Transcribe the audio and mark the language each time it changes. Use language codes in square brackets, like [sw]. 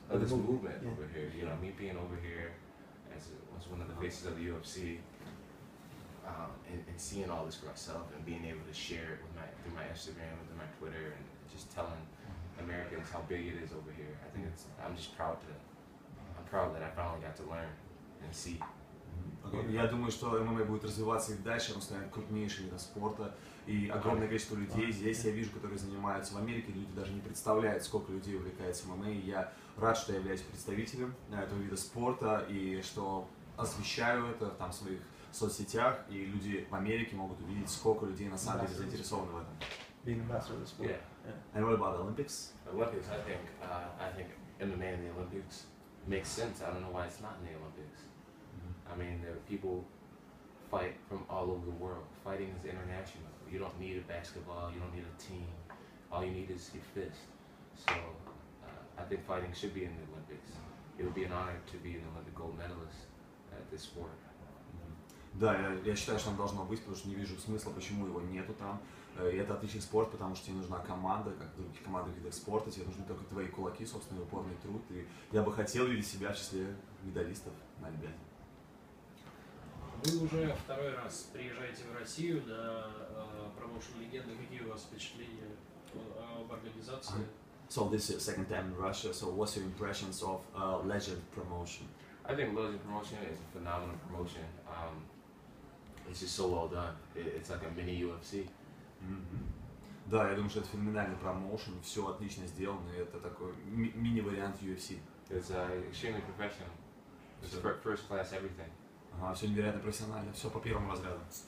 [en] Of this movement over here. You know, me being over here as one of the faces of the UFC. And seeing all this for myself and being able to share it through my Instagram, through my Twitter, and just telling Americans how big it is over here. I think I'm just proud that I finally got to learn and see. [ru] Я думаю, что ММА будет развиваться и дальше, он станет крупнейшим видом спорта, и огромное количество людей здесь я вижу, которые занимаются в Америке, люди даже не представляют, сколько людей увлекается ММА, и я рад, что я являюсь представителем этого вида спорта, и что освещаю это там в своих соцсетях, и люди в Америке могут увидеть, сколько людей на самом деле заинтересованы в этом. [en] being a master of the sport. Yeah. And what about the Olympics? Olympics, I think MMA in the Olympics makes sense. I don't know why it's not in the Olympics. I mean, there are people fight from all over the world. Fighting is international. You don't need a basketball. You don't need a team. All you need is your fist. So I think fighting should be in the Olympics. It would be an honor to be an Olympic gold medalist at this sport. [ru] Да, я считаю, что он должно быть, потому что не вижу смысла, почему его нету там. И это отличный спорт, потому что тебе нужна команда, как в других командных видах спорта, тебе нужны только твои кулаки, собственный упорный труд. И я бы хотел видеть себя в числе медалистов на Олимпиаде. Вы уже второй раз приезжаете в Россию на промоушен «Легенды». Какие у вас впечатления об организации? [en] So this is your second time in Russia, so what's your impressions of Legend promotion? I think Legend promotion is a phenomenal promotion. It's just so well done. It's like a mini UFC. [ru] Да, я думаю, что это феноменальный промоушен, все отлично сделано, и это такой мини-вариант UFC. [en] It's extremely professional. It's first class everything. [ru] Ага, все невероятно профессионально, все по первому разряду.